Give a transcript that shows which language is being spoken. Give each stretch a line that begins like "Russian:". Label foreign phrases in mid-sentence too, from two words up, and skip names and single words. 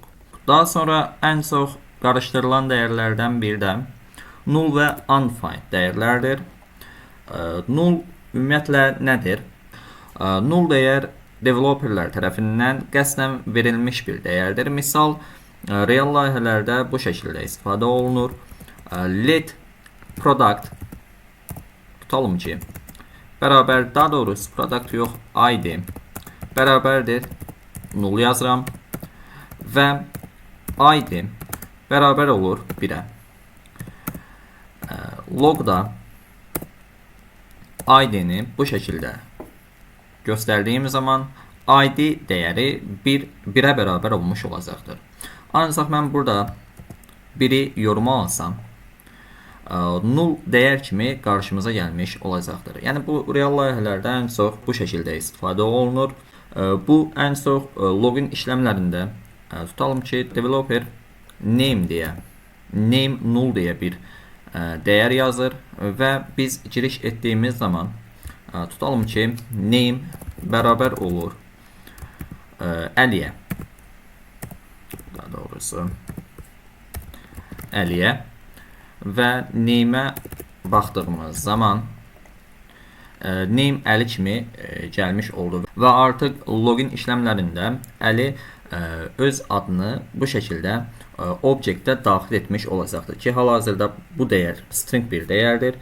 Azerbaijani: Daha sonra ən çox qarışdırılan dəyərlərdən biri də null və undefined dəyərlərdir. Null ümumiyyətlə nədir? Null dəyər developerlər tərəfindən qəsdən verilmiş bir dəyərdir. Misal, real layihələrdə bu şəkildə istifadə olunur.
English: Let product
Azerbaijani: tutalım ki bərabər, daha doğrusu product yox, id bərabərdir null yazıram və id bərabər olur 1-ə. Logda id-ni bu şəkildə göstərdiyim zaman id dəyəri 1-ə bərabər olmuş olacaqdır. Ancaq mən burada 1-i yoruma alsam null dəyər kimi qarşımıza gəlmiş olacaqdır. Yəni bu real layihələrdə ən çox bu şəkildə istifadə olunur. Bu ən çox login işləmlərində tutalım ki developer name deyə name null deyə bir dəyər yazır və biz giriş etdiyimiz zaman tutalım ki name bərabər olur 50-yə. Daha doğrusu 50-yə. Və name'ə baxdığımız zaman name 50 kimi gəlmiş oldu və artıq login işləmlərində 50 öz adını bu şəkildə objektə daxil etmiş olacaqdır ki, hal-hazırda bu dəyər string bir dəyərdir.